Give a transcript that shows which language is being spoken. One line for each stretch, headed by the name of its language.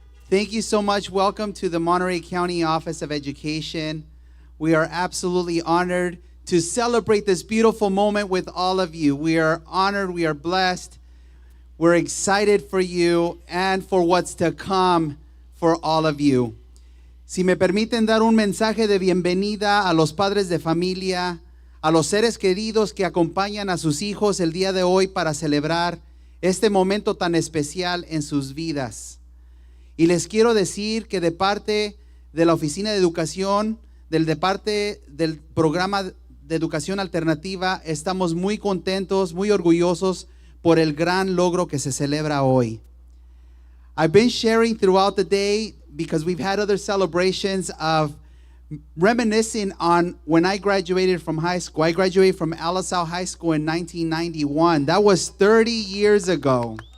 English: Thank you so much. Welcome to the Monterey County Office of Education. We are absolutely honored to celebrate this beautiful moment with all of you. We are honored. We are blessed. We're excited for you and for what's to come for all of you.
Spanish: Si me permiten dar un mensaje de bienvenida a los padres de familia, a los seres queridos que acompañan a sus hijos el día de hoy para celebrar este momento tan especial en sus vidas. Y les quiero decir que de parte de la Oficina de Educación, de parte del programa de Educación Alternativa, estamos muy contentos, muy orgullosos por el gran logro que se celebra hoy.
English: I've been sharing throughout the day because we've had other celebrations of reminiscing on when I graduated from high school. I graduated from Alisal High School in 1991. That was 30 years ago.